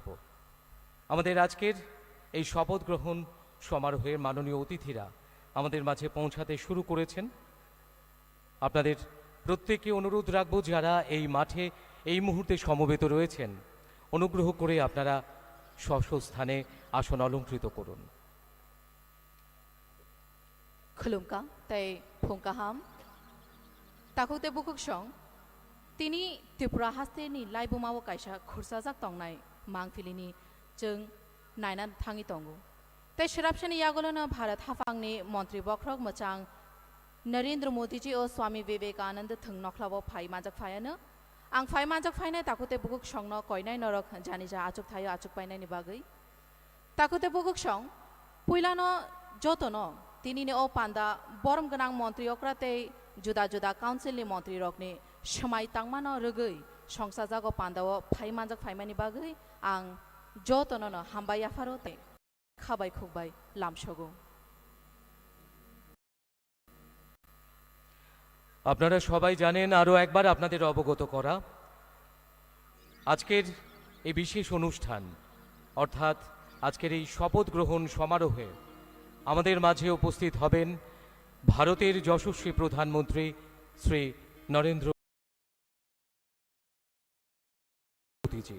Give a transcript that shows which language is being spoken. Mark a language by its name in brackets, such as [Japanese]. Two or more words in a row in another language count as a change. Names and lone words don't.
[Bangla] আমাদের আজকের এই শপথ গ্রহণ সমারোহের মাননীয় অতিথিরা আমাদের মাঝে পৌঁছাতে শুরু করেছেন। আপনাদের প্রত্যেককে অনুরোধ রাখব, যারা এই মাঠে এই মুহূর্তে সমবেত রয়েছেন, অনুগ্রহ করে আপনারা স্ব স্থানে আসন অলঙ্কৃত করুন। [Bodo] खुलुमका तै फुंकाहाम ताकुते बुकुक सं तिनी त्रिपुरा हास्तेनि लाइबुमाव कायसा खुरसाजाक तंनाय मांगफिलिनि जों नायना थाङि तंगो तै शराबसनि यागोलनो भारत हाफांनि मन्त्रि बख्रक मोचां नरेंद्र मोदी जी ओ स्वामी विवेकानंद थंनखलाबो फाइ माजक फायानो आं फाइ माजक फायनाय ताकुते बुकुक संनो कयनाय नरक जानिजा आचुक थायो आचुक पायनायनि बागै ताकुते बुकुक सं पुइलानो जतनो तिनीने ओ पान्दा बरम गनां मन्त्रि अक्राते जुदा जुदा काउन्सिलनि मन्त्रि रकनि समाय तांमानो रोगै संसाजागो पान्दाव फाइ माजक फाइमानि बागै आं जतनो हामबाय आफारोते खाबाय खुबाय लामसगो। [Bangla] আপনারা সবাই জানেন, আরও একবার আপনাদের অবগত করা, আজকের এই বিশেষ অনুষ্ঠান অর্থাৎ আজকের এই শপথ গ্রহণ সমারোহে আমাদের মাঝে উপস্থিত হবেন ভারতের যশস্বী প্রধানমন্ত্রী শ্রী নরেন্দ্র মোদীজি।